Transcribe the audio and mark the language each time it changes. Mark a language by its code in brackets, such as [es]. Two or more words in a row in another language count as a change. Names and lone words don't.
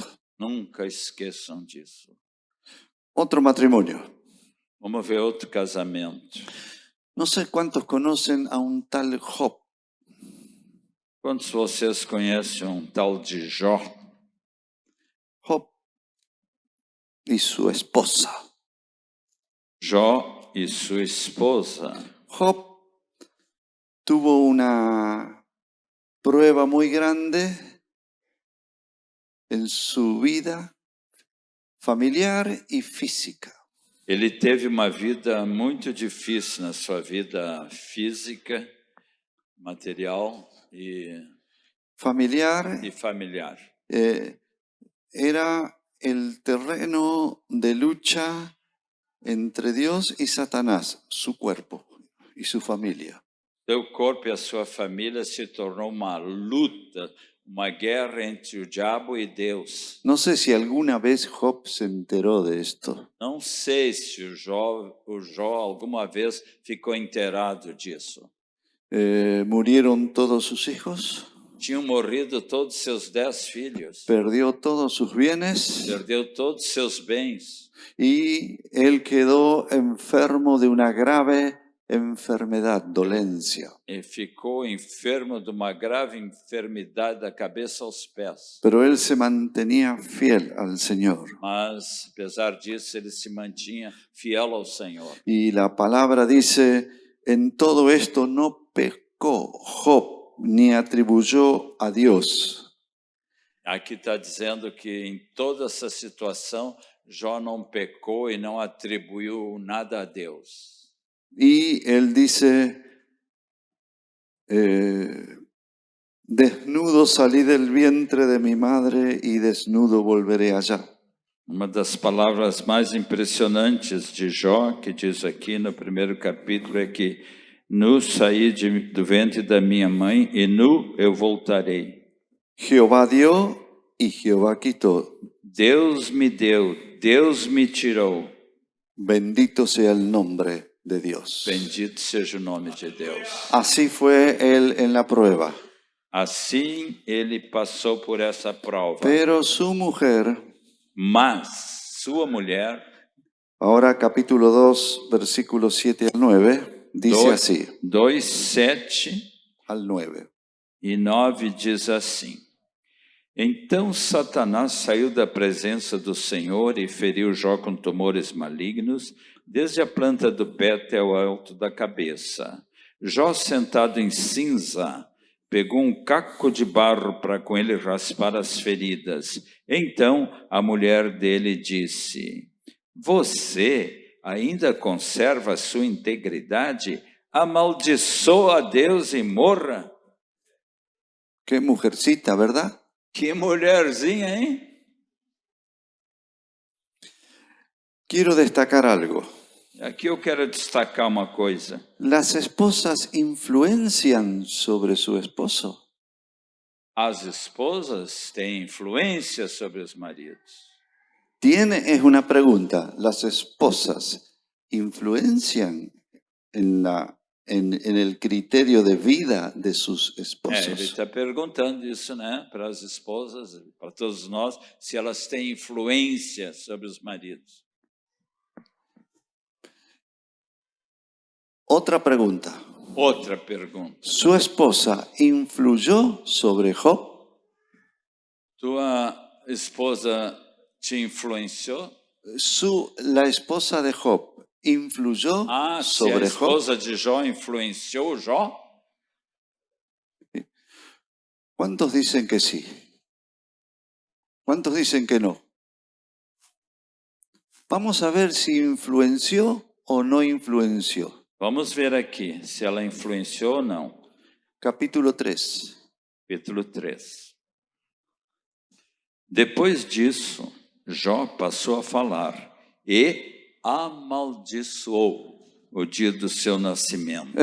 [pt] Nunca esqueçam disso. [es] Otro matrimonio. [pt] Vamos ver outro casamento. [es] No sé cuántos conocen a un tal Job. [pt] Quantos de vocês conhecem um tal de Jó? [es] Job y su esposa. [pt] Jó e sua esposa. [es] Job tuvo una prueba muy grande en su vida familiar y física. [pt] Ele teve uma vida muito difícil na sua vida física, material e [es] Familiar [pt] familiar. [es] era el terreno de lucha entre Dios y Satanás, su cuerpo y su familia. [pt] Seu corpo e a sua família se tornou uma luta, uma guerra entre o diabo e Deus. [es] No sé si alguna vez Job se enteró de esto. [pt] Não sei se o Jó alguma vez ficou inteirado disso. [es] Murieron todos sus hijos, [pt] Tinham morrido todos seus 10 filhos, [es] perdió todos sus bienes [pt] perdeu todos seus bens [es] y él quedó enfermo de una grave enfermedad, dolencia. [pt] e ficou enfermo de uma grave enfermidade da cabeça aos pés. [es] Pero él se mantenía fiel al Señor. [pt] Mas, apesar disso, ele se mantinha fiel ao Senhor. [es] Y la palabra dice, en todo esto no pecó Job ni atribuyó a Dios. [pt] Aqui está dizendo que em toda essa situação, Jó não pecou e não atribuiu nada a Deus. [es] Y él dice, desnudo salí del vientre de mi madre y desnudo volveré allá. [pt] Uma das palavras mais impressionantes de Jó, que diz aqui no primeiro capítulo, é que nu saí do ventre da minha mãe e nu eu voltarei. [es] Jehová dio y Jehová quitó. [pt] Deus me deu, Deus me tirou. [es] Bendito sea el nombre de Dios. [pt] Bendito seja o nome de Deus. [es] Así fue él en la prueba. [pt] Assim ele passou por essa prova. [es] Pero su mujer, [pt] Mas sua mulher, [es] ahora capítulo 2, versículos 7 al 9, dice así, 2, 7 al 9. [pt] e 9 diz assim: Então Satanás saiu da presença do Senhor e feriu Jó com tumores malignos, desde a planta do pé até o alto da cabeça. Jó, sentado em cinza, pegou um caco de barro para com ele raspar as feridas. Então a mulher dele disse: Você ainda conserva a sua integridade? Amaldiçoa a Deus e morra. [es] Qué mujercita, ¿verdad? [pt] Que mulherzinha, hein? [es] Quiero destacar algo. [pt] Aqui eu quero destacar uma coisa. [es] ¿Las esposas influencian sobre su esposo? [pt] As esposas têm influência sobre os maridos. [es] Es una pregunta. ¿Las esposas influencian en el criterio de vida de sus [pt] Ele [es] esposos? [pt] está perguntando isso, né, para as esposas, para todos nós, se elas têm influência sobre os maridos. [es] Otra pregunta. [pt] Outra pergunta. [es] ¿Su esposa influyó sobre Job? [pt] Tua esposa te influenciou? [es] La esposa de Job influyó [pt] Se a [es] sobre Job. [pt] esposa de Jó influenciou Jó? [es] ¿Cuántos dicen que sí? ¿Cuántos dicen que no? Vamos a ver si influenció o no influenció. [pt] Vamos ver aqui se ela influenciou ou não. [es] Capítulo 3. [pt] Capítulo 3. Depois disso, Jó passou a falar e amaldiçoou o dia do seu nascimento.